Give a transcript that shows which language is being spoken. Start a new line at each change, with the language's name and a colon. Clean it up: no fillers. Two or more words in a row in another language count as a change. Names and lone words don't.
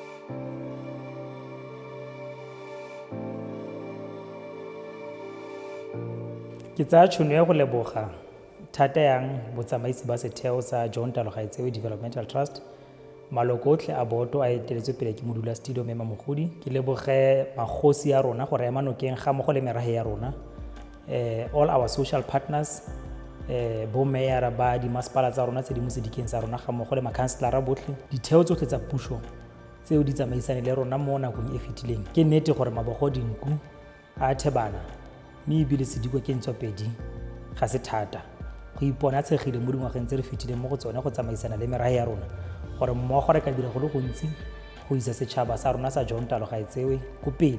Tswana: Ke tsaya tšhono ya go leboga thata yang botsamaisi ba setheo sa J.T.GD Developmental Trust, maloko otlhe a boto a eteletswe pele ke modulasetulo Mme Mogodi. Ke leboge magosi ya rona gore ema nokeng ga mo go le merahe ya rona,
English: all our social partners,
Tswana: bo mayor ba di masepala tsa rona tse di mo sedikeng sa rona ga mo go le makhanselara botlhe, ditheo tsotlhe tsa puso tseo di tsamaisane le rona mo nakong e fetileng. Ke nnete gore mabogo dinku a thebana mme ebile sediko ke ntswapedi ga se thata go ipona tshegile mo dingwageng tse re fetileng mo go tsone go tsamaisana le merahe ya rona gore mmogo re ka dira go le gontsi go isa setšhaba sa rona sa J.T.GD ko pele.